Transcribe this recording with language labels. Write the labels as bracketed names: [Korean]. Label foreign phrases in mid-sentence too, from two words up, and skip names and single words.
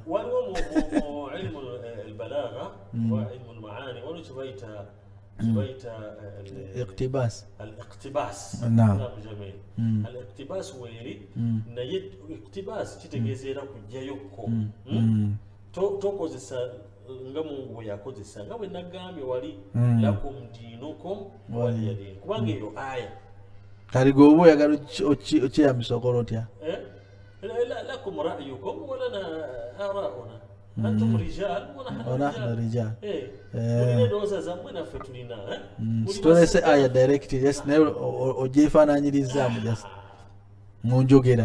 [Ganda] waliwo mu [Arabic] علم البلاغة وعلم المعاني [Ganda] waliwo kibayita iqtibas [Arabic] الاقتباس جميل الاقتباس [Ganda] weeri naye iqtibas kitegeeza kujjayokko tokozesa nga Mungu bwe yakozesa nga bwe nagambye wali [Arabic] لكم دينكم ولي دين [Ganda] kubanga eyo aya kali gwe oyagala okyeyambisa okola otya [Arabic] لكم رأيكم ولنا آراؤنا أنتم رجال ونحن رجال [Ganda] mulina endowooza zammwe naffe tulina sitolese aya direct naye ogyefaananyirizaamu just mu njogera